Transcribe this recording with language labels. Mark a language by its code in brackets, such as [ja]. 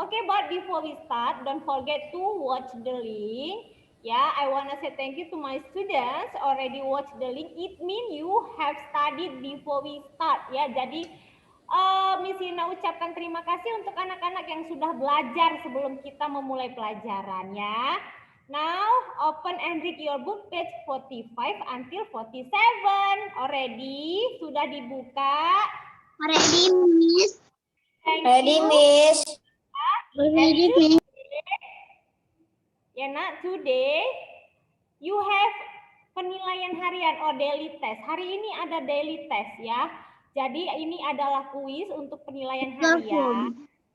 [en] Okay, but before we start, don't forget to watch the link. Ya, I wanna say thank you to my students already watch the link. It mean you have studied before we start ya. [id] Jadi Miss Ina ucapkan terima kasih untuk anak-anak yang sudah belajar sebelum kita memulai pelajaran ya. [en] Now open and read your book page 45 until 47. Already? [id] Sudah dibuka? [en] Already, Miss. Thank Ready, you. Miss. Already, Miss. [id] Ya nak, [en] today you have [id] penilaian harian [en] or daily test. [id] Hari ini ada daily test ya. Jadi ini adalah kuis untuk penilaian harian.